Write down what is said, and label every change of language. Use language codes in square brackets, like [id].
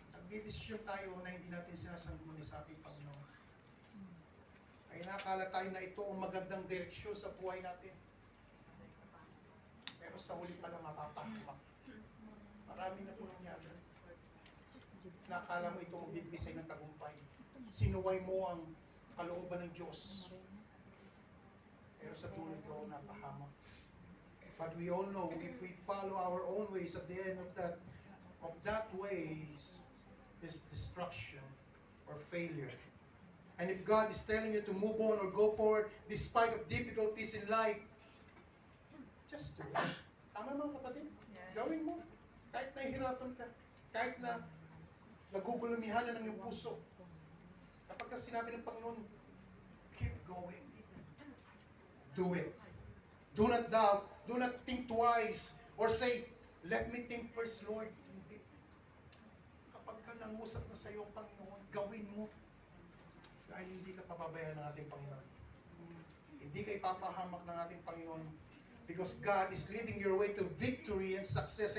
[tl] Nagdidesisyon tayo na hindi natin sinasangguni sa ating Panginoon. Ay nakakala tayo na ito ang magandang direksyon sa buhay natin. Pero sa huli pala mapapahamak. Marami na po nangyari. Nakakala mo ito magbibisay ng tagumpay. Sinuway mo ang kalooban ng Diyos. Pero sa dulo ikaw napahamak. [en] But we all know if we follow our own ways, at the end of that ways is destruction or failure. And if God is telling you to move on or go forward despite of difficulties in life, just do it. [tl] Tama mga kapatid? Gawin mo. Kahit nahihirapan ka, kahit na nagugulumihan na ng iyong puso. Kapag sinabi ng Panginoon, [en] keep going. Do it. Do not doubt. Do not think twice. Or say, let me think first, Lord. [tl] Hindi. Kapag ka nangusap na sa iyo ang Panginoon, gawin mo. Dahil hindi ka papabayaan ng ating Panginoon. Hindi ka ipapahamak ng ating Panginoon. [en] Because God is leading your way to victory and success.